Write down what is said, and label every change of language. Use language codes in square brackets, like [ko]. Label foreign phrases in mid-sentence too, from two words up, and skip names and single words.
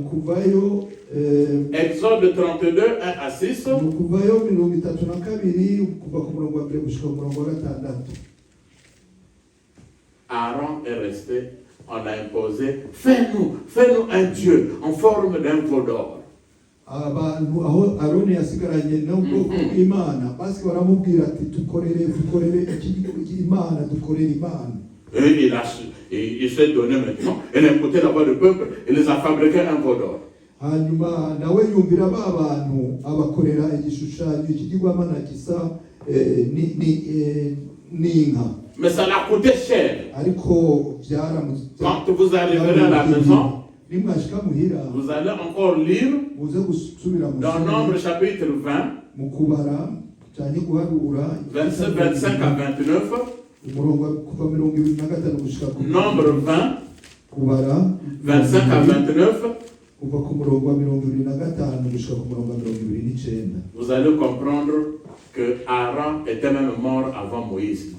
[fr] Exode 32 1 à 6. Aaron est resté, on a imposé, fais-nous un Dieu en forme d'un veau d'or. [rw] abantu aho Aroni yasigaranye n'ubwoko bw'Imana basi baramubwira ati dukorere Imana dukorere Imana. [fr] Et il s'est donné maintenant, il a écouté la voix du peuple, il les a fabriqué un veau d'or. [rw] Hanyuma nawe yumvira ba bantu abakorera igishushanyo ikigirwamana gisa n'inka. [fr] Mais ça l'a coûté cher. [rw] Ariko [fr] Quand vous arriverez à la maison, vous allez encore lire dans Nombre chapitre 20, verset 25 à 29, Nombre 20, 25 à 29, vous allez comprendre que Aaron était même mort avant Moïse.